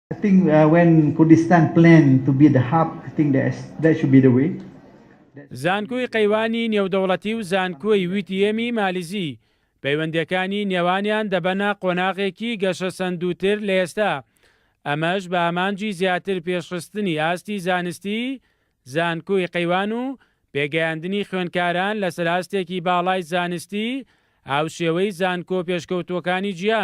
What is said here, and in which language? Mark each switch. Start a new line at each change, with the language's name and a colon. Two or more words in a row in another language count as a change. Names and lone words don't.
English: I think when Kurdistan plan to be the hub, I think that should be the way.
Central Kurdish: زانکۆی قەیوانی نێودەوڵەتی و زانکۆی ویتیەمی مالیزی پەیوەندیەکانی نێوانیان دەبەنە قۆناغێکی گەشە سەندووتر لە ئێستا. ئەمەش بە ئامانجی زیاتر پێشخستنی ئاستی زانستی، زانکۆی قەیوان و پێگەیاندنی خوێندکاران لە سەراستێکی باڵای زانستی هاوشێوەی زانکۆ پێشکەوتوەکانی گیان.